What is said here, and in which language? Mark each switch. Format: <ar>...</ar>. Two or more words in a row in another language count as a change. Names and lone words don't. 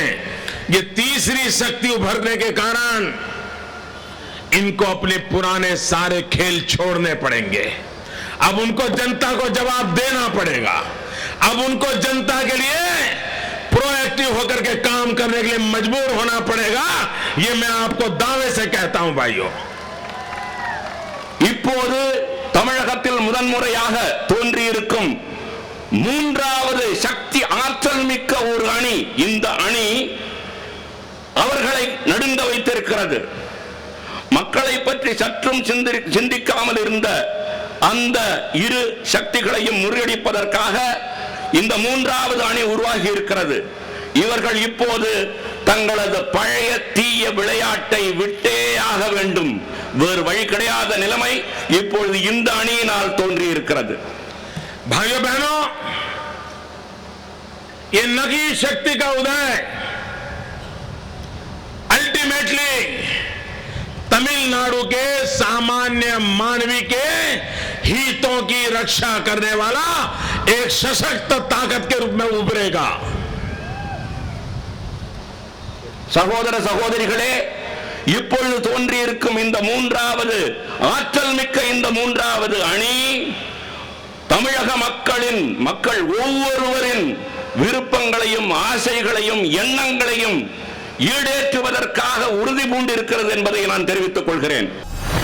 <hi>ये तीसरी शक्ति उभरने के कारण इनको अपने पुराने सारे खेल छोड़ने पड़ेंगे। अब उनको जनता को जवाब देना पड़ेगा। अब उनको जनता के लिए प्रोएक्टिव होकर के काम करने के लिए मजबूर होना पड़ेगा। ये मैं आपको दावे से कहता हूं भाइयों।</hi> <ta>இப்போது தமிழகத்தில் முதன்முறையாக தோன்றியிருக்கும் 3வது சக்தி, ஆற்றல் மிக்க ஒரு அணி, இந்த அணி அவர்களை நடுங்க வைத்திருக்கிறது. மக்களை பற்றி சற்றும் சிந்திக்காமல் இருந்த அந்த 2 சக்திகளையும் முறியடிப்பதற்காக இந்த 3வது அணி உருவாகி இருக்கிறது. இவர்கள் இப்போது தங்களது பழைய தீய விளையாட்டை விட்டே ஆக வேண்டும். வேறு வழி கிடையாத நிலைமை இப்பொழுது இந்த அணியினால் தோன்றி இருக்கிறது.</ta> <hi>भाइयों बहनों, ये नई शक्ति का उदय अल्टीमेटली तमिलनाडु के सामान्य मानवी के हितों की रक्षा करने वाला एक सशक्त ताकत के रूप में उभरेगा।</hi> <ta>சகோதர சகோதரிகளே, இப்பொழுது தோன்றியிருக்கும் இந்த 3வது ஆற்றல் மிக்க இந்த 3வது அணி தமிழக மக்கள் ஒவ்வொருவரின் விருப்பங்களையும் ஆசைகளையும் எண்ணங்களையும் ஈடேற்றுவதற்காக உறுதி பூண்டிருக்கிறது என்பதை நான் தெரிவித்துக் கொள்கிறேன்.</ta>